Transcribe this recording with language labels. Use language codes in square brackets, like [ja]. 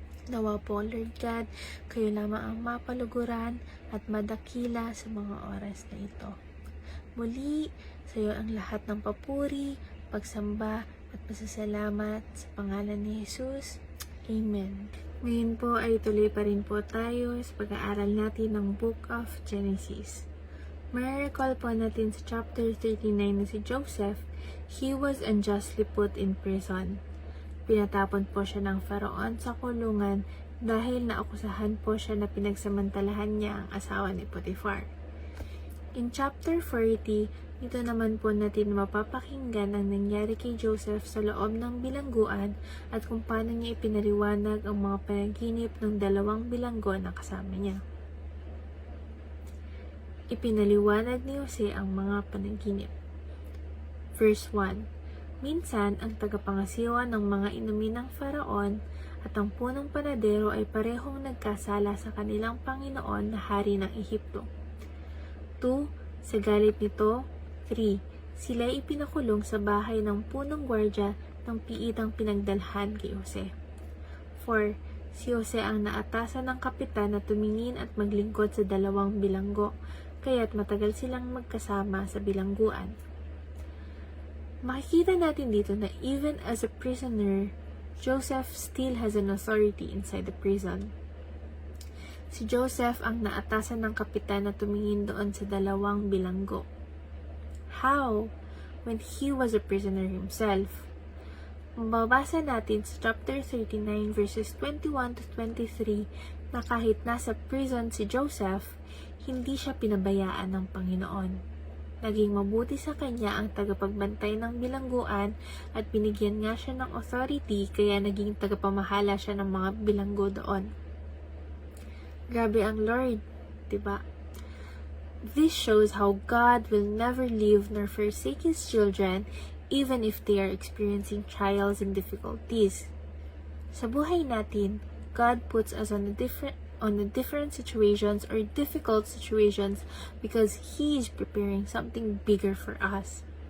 [tl] Nawa po, Lord God, kayo lamang ang mapaluguran at madakila sa mga oras na ito. Muli, sa iyo ang lahat ng papuri, pagsamba at pasasalamat sa pangalan ni Jesus. Amen. Ngayon po ay tuloy pa rin po tayo sa pag-aaral natin ng Book of Genesis. May-recall po natin sa chapter 39 na si Joseph, [en] he was unjustly put in prison. [tl] Pinatapon po siya ng Faraon sa kulungan dahil naakusahan po siya na pinagsamantalahan niya ang asawa ni Potiphar. [en] In chapter 40, [tl] dito naman po natin mapapakinggan ang nangyari kay Joseph sa loob ng bilangguan at kung paano niya ipinaliwanag ang mga panaginip ng 2 bilanggo na kasama niya. Ipinaliwanag ni Jose ang mga panaginip. Verse 1. Minsan, ang tagapangasiwa ng mga inumin ng Faraon at ang punong panadero ay parehong nagkasala sa kanilang Panginoon na hari ng Ehipto. 2. Sa galit nito, 3. Sila ay ipinakulong sa bahay ng punong gwardya ng piitang pinagdalhan kay Jose. 4. Si Jose ang naatasan ng kapitan na tumingin at maglingkod sa 2 bilanggo, kaya't matagal silang magkasama sa bilangguan. Makikita natin dito na [en] even as a prisoner, Joseph still has an authority inside the prison. [tl] Si Joseph ang naatasan ng kapitan na tumingin doon sa 2 bilanggo. [en] How? When he was a prisoner himself. [tl] Mababasa natin sa chapter 39 verses 21 to 23 na kahit nasa prison si Joseph, hindi siya pinabayaan ng Panginoon. Naging mabuti sa kanya ang tagapagbantay ng bilangguan at binigyan nga siya ng authority kaya naging tagapamahala siya ng mga bilanggo doon. Grabe ang Lord, diba? [en] This shows how God will never leave nor forsake His children even if they are experiencing trials and difficulties. [tl] Sa buhay natin, [en] God puts us on the different situations or difficult situations because He is preparing something bigger for us.